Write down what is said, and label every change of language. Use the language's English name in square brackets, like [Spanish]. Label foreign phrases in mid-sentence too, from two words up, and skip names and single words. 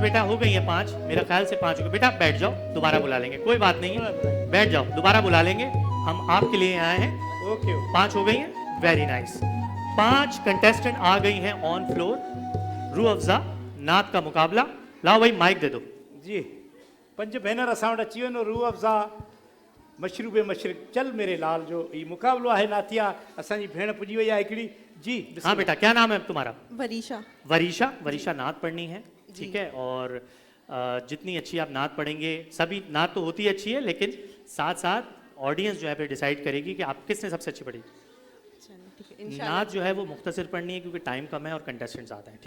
[Urdu] بیٹا ہو گئی ہے 5، میرا خیال سے 5 ہو گئی۔ بیٹا بیٹھ جاؤ، دوبارہ بلا لیں گے، کوئی بات نہیں ہے. بیٹھ جاؤ، دوبارہ بلا لیں گے، ہم آپ کے لیے آئے ہیں. ओके। 5 ہو گئی ہیں, [English] very nice. [Urdu] 5 کنٹیسٹنٹ آ گئی ہیں [English] on floor. [Urdu] روح افزا نعت کا مقابلہ. لاؤ بھائی، مائیک دے دو जी। [Sindhi] पंज भेनर असां वटि अची वञो। रूह अफ़ज़ा मशरूबे मशरिक़ चल मेरे लाल जो ये मुकाबलो है नातिया, असांजी भेण पुजी वई आहे हिकिड़ी जी। [Urdu] ہاں بیٹا، کیا نام ہے تمہارا? वरीशा। वरीशा। وریشہ، نعت پڑھنی ہے، ٹھیک ہے۔ اور جتنی اچھی آپ نعت پڑھیں گے، سبھی نعت تو ہوتی اچھی ہے، لیکن ساتھ ساتھ آڈینس جو ہے پھر ڈسائیڈ کرے گی کہ آپ کس نے سب سے اچھی پڑھی. نعت جو ہے وہ مختصر پڑھنی ہے کیونکہ ٹائم کم ہے اور کنٹیسٹنٹ زیادہ ہے.